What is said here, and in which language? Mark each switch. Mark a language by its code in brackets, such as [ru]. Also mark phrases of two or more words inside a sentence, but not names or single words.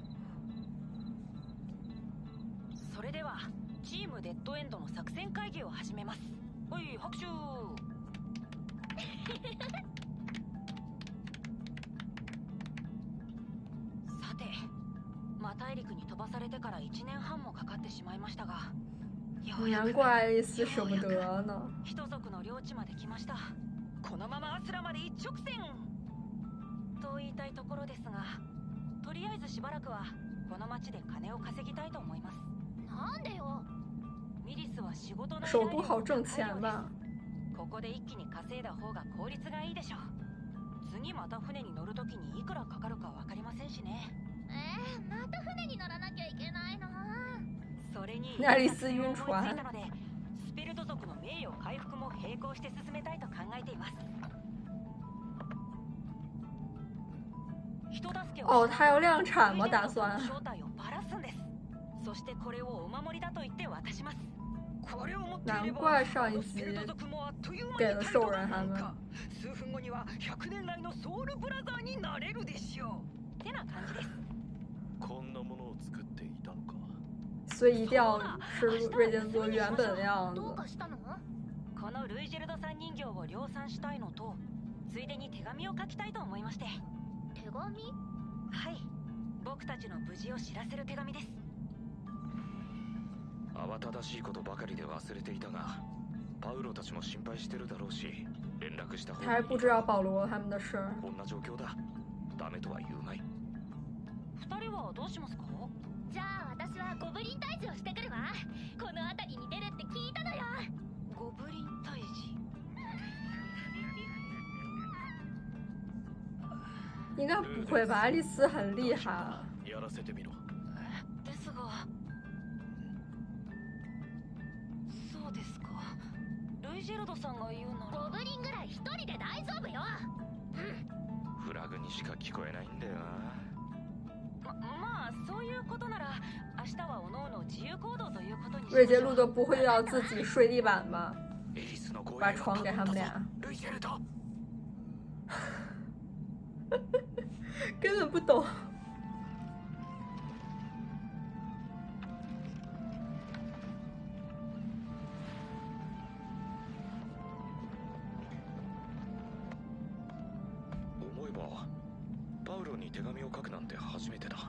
[ja] それではチームデッドエンドの作戦会議を始めます。はい、拍手。さて、マ大陸に飛ばされてから1年半もかかってしまいましたが、 [zh] 難怪愛丽丝舍不得呢。 [ja] 人族の領地まで来ました。このままアスラまで一直線と言いたいところですが、とりあえずしばらくはこの町で金を稼ぎたいと思います。なんでよ。ミリスは仕事の [zh] 首都好挣钱吧？ [ja] ここで一気に稼いだ方が効率がいいでしょう。次また船に乗るときにいくらかかるかわかりませんしね。また船に乗らなきゃいけないの。それに [zh] 愛丽丝晕船。 [ja] スペルト族の名誉回復も並行して進めたいと考えています。 [zh] 哦，他要量产吗？打算。 [ja] そしてこれをお守りだと言って渡します。 [zh] 难怪上一集给了兽人他们。 [ja] 数分後には100年来のソウルブラザーになれるでしょう。ってな感じです。こんなものを作っていたのか。 [zh] 所以一定要是瑞典族原本的样子。 [ja] このルイジェルドさん人形を量産したいのと、ついでに手紙を書きたいと思いまして。手紙？はい、僕たちの無事を知らせる手紙です。慌ただしいことばかりで忘れていたが、パウロたちも心配してるだろうし、連絡した方がいい。 [zh] 还不知道保罗他们的事。 [ja] こんな状況だ。ダメとは言うまい。二人はどうしますか？じゃあ私はゴブリン退治をしてくるわ。この辺りに出るって聞いたのよ。ゴブリン退治。 [zh] 应该不会吧？爱丽丝很厉害。 [ja] やらせてみろ。ですが、そうですか。ルルイジェルドさんが言うならゴブリンぐらい一人で大丈夫よ。フラグにしか聞こえないんだよな。まあそういうことなら明日はおのおの自由行動ということにしましょう。 [zh] 瑞杰路都不会要自己睡地板吧？ [ja] エリスの声 [zh] 把床给他们俩， [ja] ルイジェルド。 [zh] 根本不懂。 [ja] 思えばパウロに手紙を書くなんて初めてだ。